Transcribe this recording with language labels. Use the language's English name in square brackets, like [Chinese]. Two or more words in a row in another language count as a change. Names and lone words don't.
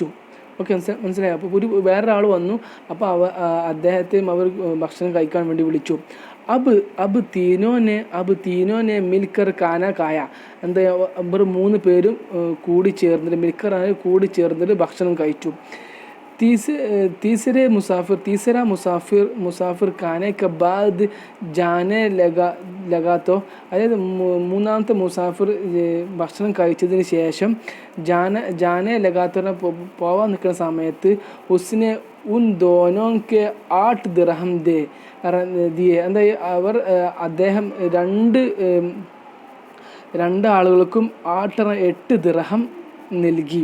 [Malayalam] ഓക്കെ, മനസ്സിലായി. അപ്പോൾ വേറൊരാൾ വന്നു. അപ്പോൾ അദ്ദേഹത്തെയും അവർ ഭക്ഷണം കഴിക്കാൻ വേണ്ടി വിളിച്ചു. [Hindi] अब तीनों ने मिलकर खाना खाया. [Malayalam] എന്താ, ഇവർ 3 പേരും കൂടി ചേർന്നിട്ട് ഭക്ഷണം കഴിച്ചു. [Hindi] तीसरा मुसाफिर खाने के बाद जाने लगा तो, [Malayalam] അതായത് മൂന്നാമത്തെ മുസാഫിർ ഭക്ഷണം കഴിച്ചതിന് ശേഷം [Hindi] जाने लगा तो ने [Malayalam] പോവാൻ നിൽക്കുന്ന സമയത്ത് [Hindi] उसने उन दोनों के 8 दिरहम दिए. [Malayalam] എന്താ, അദ്ദേഹം രണ്ട് ആളുകൾക്കും 8 ദിർഹം നൽകി.